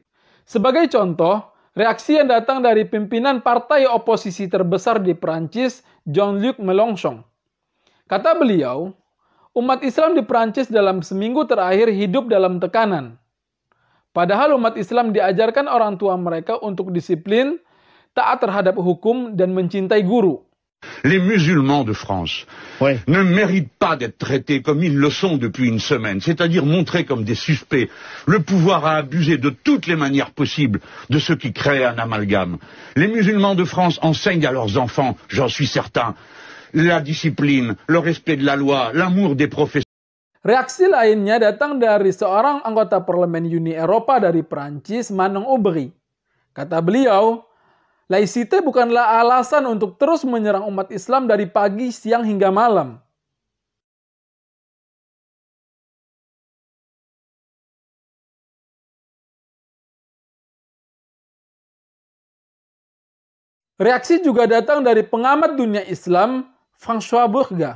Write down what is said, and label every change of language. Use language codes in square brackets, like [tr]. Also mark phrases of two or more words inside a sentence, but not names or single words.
[id] Sebagai contoh, reaksi yang datang dari pimpinan partai oposisi terbesar di Prancis, Jean-Luc Mélenchon. Kata beliau, umat Islam di Prancis dalam seminggu terakhir hidup dalam tekanan. Padahal umat Islam diajarkan orang tua mereka untuk disiplin, taat terhadap hukum, dan mencintai guru. [fr] Les musulmans de France ne méritent pas d'être traités comme ils le sont depuis une semaine, c'est-à-dire montrés comme des suspects. Le pouvoir a abusé de toutes les manières possibles de ceux qui créent un amalgame. Les musulmans de France enseignent à leurs enfants, j'en suis certain, la discipline, le respect de la loi, l'amour des professeurs. [id] Reaksi lainnya datang dari seorang anggota parlemen Uni Eropa dari Prancis, Manon Aubry. Kata beliau, laicite bukanlah alasan untuk terus menyerang umat Islam dari pagi, siang, hingga malam. Reaksi juga datang dari pengamat dunia Islam, François Burga.